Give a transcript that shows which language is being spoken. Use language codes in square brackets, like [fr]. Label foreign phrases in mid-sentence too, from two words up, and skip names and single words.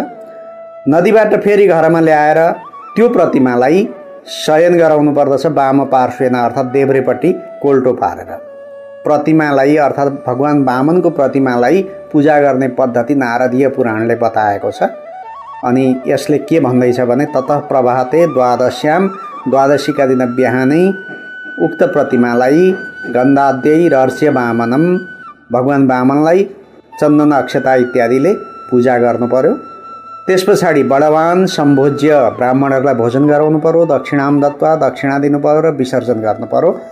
[ne] नदीबाट फेरि घरमा ल्याएर त्यो प्रतिमालाई शयन गराउनु पर्दछ [sa] वाम पार्श्वेन [ne] अर्थात् देब्रेपट्टि कोल्टो पारेर। प्रतिमालाई अर्थात् भगवान वामनको प्रतिमालाई पूजा गर्ने पद्धति नारदीय पुराणले बताएको छ। अनि यसले के भन्दैछ भने [sa] ततः प्रभाते द्वादश्याम [ne] द्वादशीका दिन बिहानै उक्त प्रतिमालाई [sa] गन्धाद्यैरर्च्य वामनं [ne] भगवान वामनलाई चन्दन अक्षता इत्यादिले पूजा गर्नु पर्यो। त्यस पछाडि [sa] बडवान सम्भोज्य [ne] ब्राह्मणहरूलाई भोजन गराउनु पर्यो, [sa] दक्षिणाम दत्वा [ne] दक्षिणा दिनु पर्यो र विसर्जन गर्नु पर्यो।